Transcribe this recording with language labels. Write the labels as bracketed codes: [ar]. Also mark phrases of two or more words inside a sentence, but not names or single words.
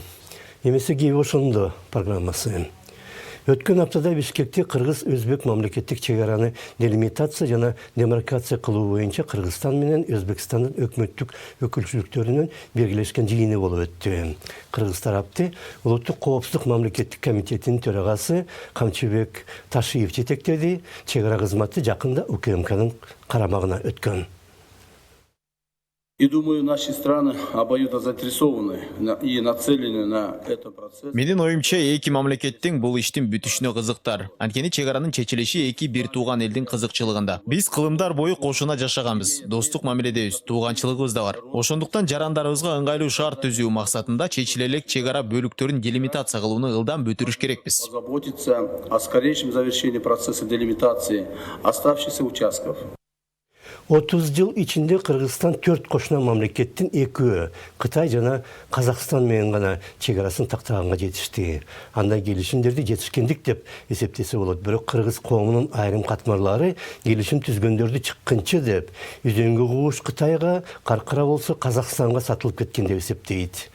[ky] Емесі кейбі ошынды программасы. Өткен аптада Бишкекте Кыргыз-Өзбек мамлекеттик чегараны делимитация жана демаркация кылуу боюнча Кыргызстан менен Өзбекстандын өкмөттүк өкүлчүлүктөрүнүн белгилешкен жыйыны болуп өттү. Кыргыз тарапты Улуттук коопсуздук мамлекеттик комитетинин төрагасы Камчыбек Ташиев жетектеди. Чегара кызматы жакында УКМКнын карамагына өткөн. [ru] И думаю, наши страны обоюдно заинтересованы и нацелены на этот процесс. [ky] Менин оюмча эки мамлекеттин бул иштин бүтүшүнө кызыктар. Анткени чегаранын чечилиши эки бир тууган элдин кызыкчылыгында. Биз кылымдар бою кошуна жашаганбыз. Достук мамиледебиз, тууганчылыгыбыз да бар. Ошондуктан жарандарыбызга ыңгайлуу шарт түзүү максатында чечиле элек чегара бөлүктөрүн делимитация кылууну ылдам бүтүрүш керекпиз. [ru] Позаботиться о скорейшем завершении процесса делимитации оставшихся участков. [ky] 30 жыл içinde Кыргызстан 4 кошуна мамлекеттин экөө Кытай жана Казакстан менен гана чегарасын тактаганга жетишти. Андай келишимдерди жетишкендик деп эсептесе болот. Бирок Кыргыз коомунун айрым катмарлары келишим түзгөндөрдү чыккынчы деп, үзөңгү кууш Кытайга, каркыра болсо Казакстанга сатылып кеткен деп эсептейт.